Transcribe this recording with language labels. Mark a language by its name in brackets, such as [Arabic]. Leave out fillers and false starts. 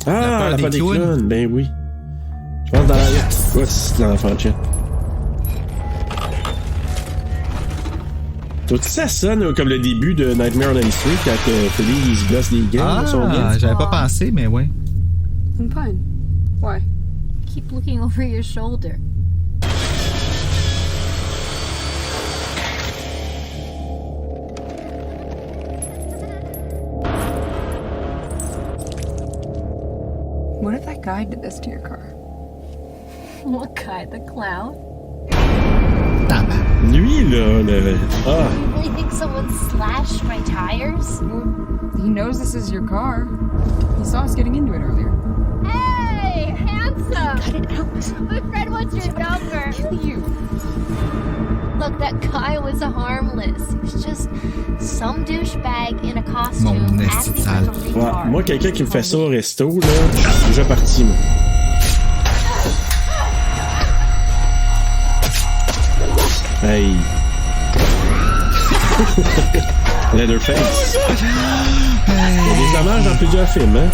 [French] Ah, la peur des clowns, ben oui. Je pense dans la... Quoi, c'est l'enfant de chat? Toi, ça sonne comme le début de Nightmare on Elm Street quand Freddy, il se gosse les gars. Ah, j'avais pas pensé, mais ouais. [English] I'm fine. Why? Keep looking over your shoulder. What if that guy did this to your car? What guy? The clown? [French] Lui, là, le... Ah. [English] You really think someone slashed my tires? He knows this is your car. He saw us getting into it earlier. Hey, handsome! Cut it out. My friend wants your number. Kill you. Look, that guy was harmless. He was just some douchebag in a costume [French] Mon [English] acting like a [French] esti Ouais, [English] retard. [French] moi, quelqu'un qui me fait ça au resto, là, je suis déjà parti, moi. [English] Hey. [French] Leatherface. Il y a des hommages dans plusieurs films, hein?